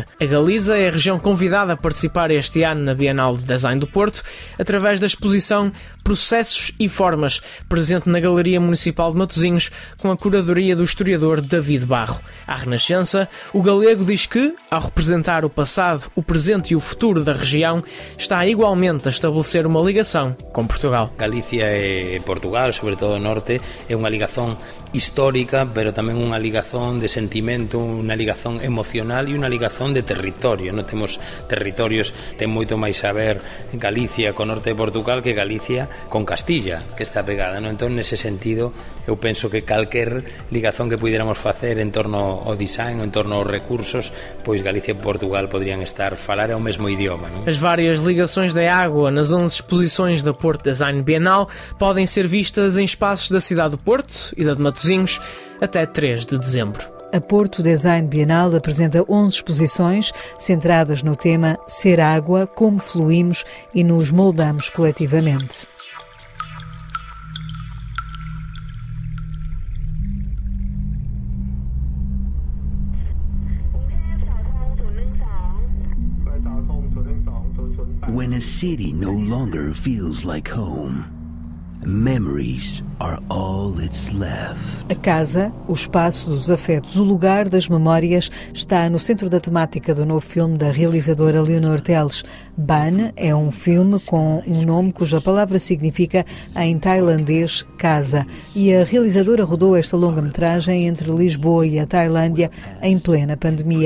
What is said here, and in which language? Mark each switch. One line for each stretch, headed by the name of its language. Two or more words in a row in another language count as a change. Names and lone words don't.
Portuguese: A Galiza é a região convidada a participar este ano na Bienal de Design do Porto, através da exposição Processos e Formas, presente na Galeria Municipal de Matosinhos, com a curadoria do historiador David Barro. À Renascença, o galego diz que, ao representar o passado, o presente e o futuro da região, está igualmente a estabelecer uma ligação com Portugal.
Galician: Galicia e Portugal, sobre todo o norte, é unha ligazón histórica, pero tamén unha ligazón de sentimento, unha ligazón emocional e unha ligazón de territorio. Non temos territorios, ten moito máis a ver Galicia co norte de Portugal que Galicia con Castilla, que está pegada, non? Entón, nese sentido, eu penso que calquer ligazón que pudiéramos facer en torno ao design, en torno aos recursos, pois Galicia e Portugal podrían estar falar o mesmo idioma, non?
Portuguese: As várias ligações da água nas 11 exposições da Porto Design Bienal podem ser vistas em espaços da cidade do Porto e da de Matosinhos até 3 de dezembro. A Porto Design Bienal apresenta 11 exposições centradas no tema Ser Água, como fluímos e nos moldamos coletivamente.
English: When a city no longer feels like home, memories are all that's left.
Portuguese: A casa, o espaço dos afetos, o lugar das memórias está no centro da temática do novo filme da realizadora Leonor Teles. Ban é um filme com um nome cuja palavra significa em tailandês casa. E a realizadora rodou esta longa-metragem entre Lisboa e a Tailândia em plena pandemia.